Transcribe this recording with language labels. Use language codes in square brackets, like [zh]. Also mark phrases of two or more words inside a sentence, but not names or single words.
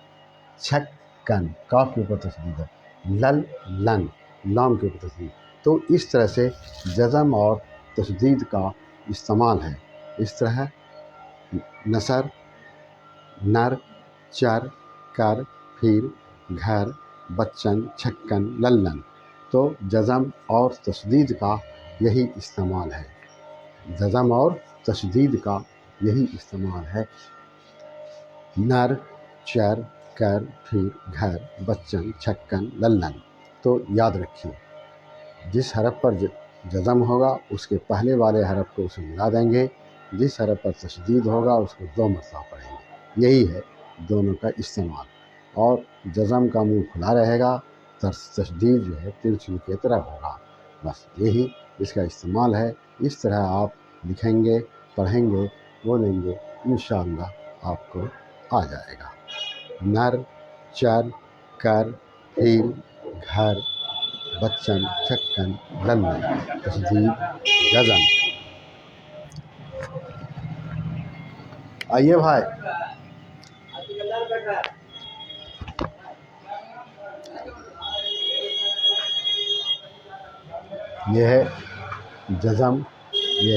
[ur] چھک کن، کاف کے اوپر تشدید ہے. لل لن، لام کے اوپر تشدید. تو اس طرح سے جزم اور تشدید کا استعمال ہے. اس طرح نثر نر چر کر پھر گھر بچن چھکن للن. تو جزم اور تشدید کا یہی استعمال ہے. جزم اور تشدید کا یہی استعمال ہے. نر چر کر پھر گھر بچن چھکن للن. تو یاد رکھیے، جس حرف پر جزم ہوگا اس کے پہلے والے حرف کو اسے ملا دیں گے، جس حرف پر تشدید ہوگا اس کو 2 مرتبہ پڑھیں گے. یہی ہے دونوں کا استعمال. اور جزم کا منہ کھلا رہے گا، تشدید جو ہے ترچھی کی طرف ہوگا. بس یہی اس کا استعمال ہے. اس طرح آپ لکھیں گے، پڑھیں گے، بولیں گے، انشاءاللہ آپ کو آ جائے گا. نر چر کر پھر گھر بچن چھکن للن تشدید جزم. آئیے بھائی، یہ ہے جزم، یہ ہے تشدید.